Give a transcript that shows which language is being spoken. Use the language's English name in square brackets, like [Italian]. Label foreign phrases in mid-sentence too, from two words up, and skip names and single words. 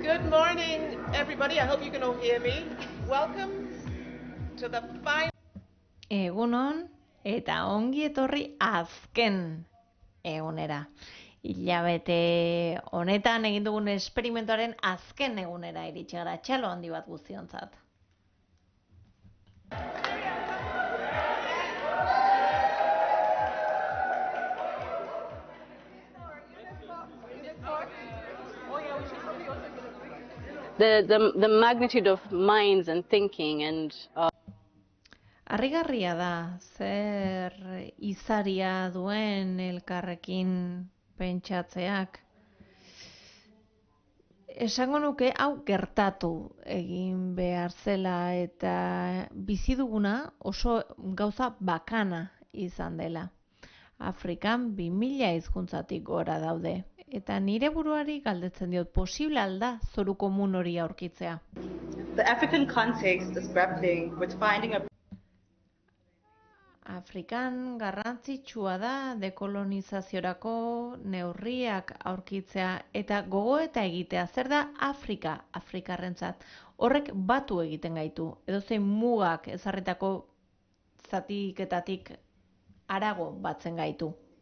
[English] morning, everybody. I hope you can all hear me. Welcome to the final. [Basque] Egunon eta ongi etorri azken egunera. Hilabete honetan egin dugun esperimentuaren azken egunera iritsi gara, txalo handi bat guztiontzat. [English] The magnitude of minds and thinking and [Basque] Harrigarria da, zer izaria duen elkarrekin pentsatzeak. Esango nuke hau gertatu egin behar zela eta bizi duguna oso gauza bakana izan dela. Afrikan 2000 hizkuntzatik gora daude. Eta nire buruari galdetzen diot, posible alda zoru komun hori aurkitzea. [English] The African context is grappling with finding a [Basque] Afrikan garrantzitsua da dekolonizaziorako neurriak aurkitzea eta gogoeta egitea. Zer da Afrika, Afrikarrentzat? Horrek batu egiten gaitu, edozein mugak ezarritako zatiketatik harago batzen gaitu.